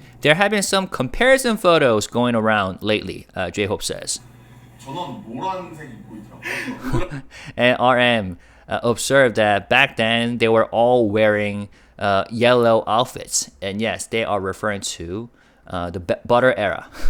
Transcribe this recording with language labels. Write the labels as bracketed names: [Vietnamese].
[English] There have been some comparison photos going around lately. jhope says. [Korean] 저는 노란색 입고 있더라고요. [English] And RM observed that back then they were all wearing yellow outfits, and yes, they are referring to the butter era.